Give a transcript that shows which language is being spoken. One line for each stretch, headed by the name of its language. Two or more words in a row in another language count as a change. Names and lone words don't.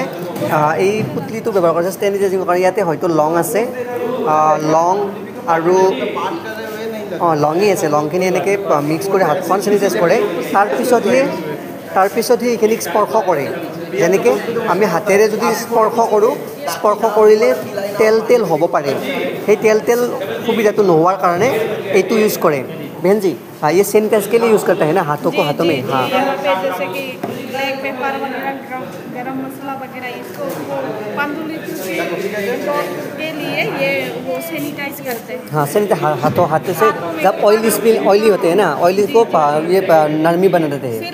Assamese: এই পুতলিটো ব্যৱহাৰ কৰিছে চেনিটাইজিঙৰ কাৰণে। ইয়াতে হয়তো লং আছে, লং আৰু লঙেই আছে, লংখিনি এনেকৈ মিক্স কৰি হাতখন চেনিটাইজ কৰে। তাৰপিছতহে এইখিনিক স্পৰ্শ কৰে। যেনেকৈ আমি হাতেৰে যদি স্পৰ্শ কৰোঁ, স্পৰ্শ কৰিলে তেল হ'ব পাৰে, সেই তেল সুবিধাটো নোহোৱাৰ কাৰণে এইটো ইউজ কৰে।
Hindi: बहन जी हाँ ये सैनिटाइज के लिए यूज़ करता है ना, हाथों को हाथों में। हाँ यहाँ पे जैसे कि
English: black pepper
Hindi: वगैरह, गरम मसाला वगैरह, इसको वो पांडुलिपि के लिए ये वो सैनिटाइज करते हैं। हाँ सैनिटाइज हाथों से जब ऑयली होते हैं ना, ऑयली को ये नरमी बना देते हैं।